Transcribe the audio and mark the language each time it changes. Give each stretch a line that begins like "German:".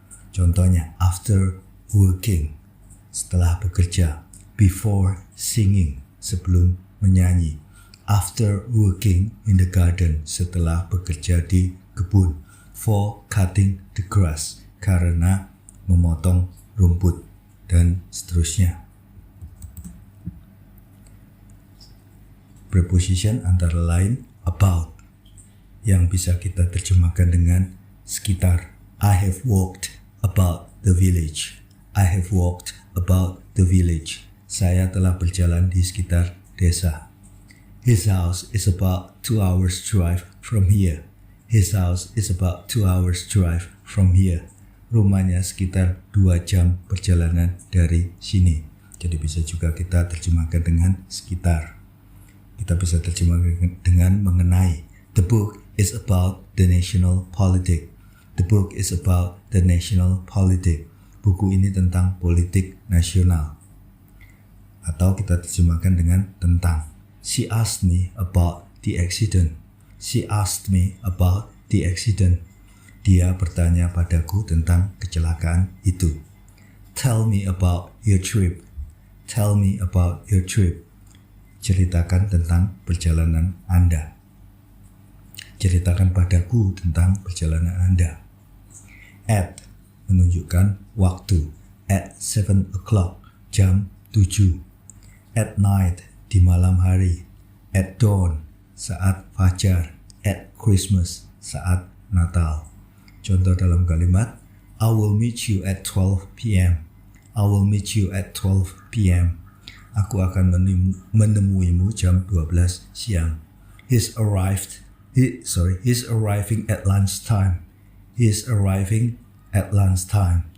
Indonesian: Contohnya
English: after working,
Indonesian: setelah bekerja,
English: before singing,
Indonesian: sebelum menyanyi,
English: after working in the garden,
Indonesian: setelah bekerja di kebun,
English: for cutting the grass,
Indonesian: karena memotong rumput, dan seterusnya. Preposition antara lain about, yang bisa kita terjemahkan dengan sekitar.
English: I have walked about the village. I have walked about the village.
Indonesian: Saya telah berjalan di sekitar desa.
English: His house is about 2 hours drive from here. His house is about 2 hours drive from here.
Indonesian: Rumahnya sekitar 2 jam perjalanan dari sini. Jadi bisa juga kita terjemahkan dengan sekitar. Kita bisa terjemahkan dengan mengenai.
English: The book is about the national politics. The book is about the national politics.
Indonesian: Buku ini tentang politik nasional. Atau kita terjemahkan dengan tentang.
English: She asked me about the accident. She asked me about the accident.
Indonesian: Dia bertanya padaku tentang kecelakaan itu.
English: Tell me about your trip. Tell me about your trip.
Indonesian: Ceritakan tentang perjalanan Anda. Ceritakan padaku tentang perjalanan Anda. At menunjukkan waktu.
English: At 7 o'clock,
Indonesian: jam 7.
English: At night,
Indonesian: di malam hari.
English: At dawn,
Indonesian: saat fajar.
English: At Christmas,
Indonesian: saat Natal. Contoh dalam kalimat,
English: I will meet you at 12 p.m. I will meet you at 12 p.m.
Indonesian: Aku akan menemuimu jam 12 siang.
English: He's arriving at lunchtime. He's arriving at lunchtime.